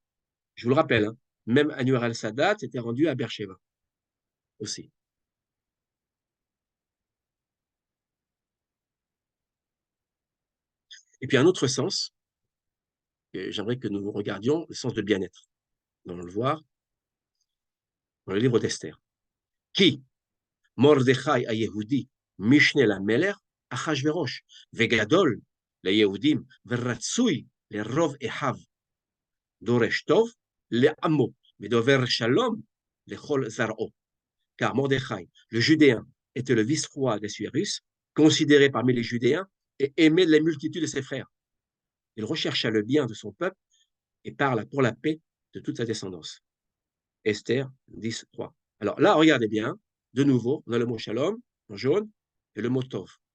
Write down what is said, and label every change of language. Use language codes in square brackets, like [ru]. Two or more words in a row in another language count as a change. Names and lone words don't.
[fr] Je vous le rappelle, même Anwar al-Sadat s'était rendu à Beersheba aussi. Et puis un autre sens, j'aimerais que nous regardions, le sens de bien-être. Nous allons le voir dans le livre d'Esther. [he] Qui Mordechai היהודי, משנה למלך, אחשוורוש, וגדול ליהודים, ורצוי לרוב אחיו, דורש טוב לעמו, ודובר שלום לכל זרעו. [fr] Car Mordechai, le Judéen, était le vice-roi d'Assuérus, considéré parmi les Judéens et aimé de la multitude de ses frères. Il rechercha le bien de son peuple et parla pour la paix de toute sa descendance. Esther 10, 3. Alors là, regardez bien, de nouveau, on a le mot shalom en jaune et le mot tov.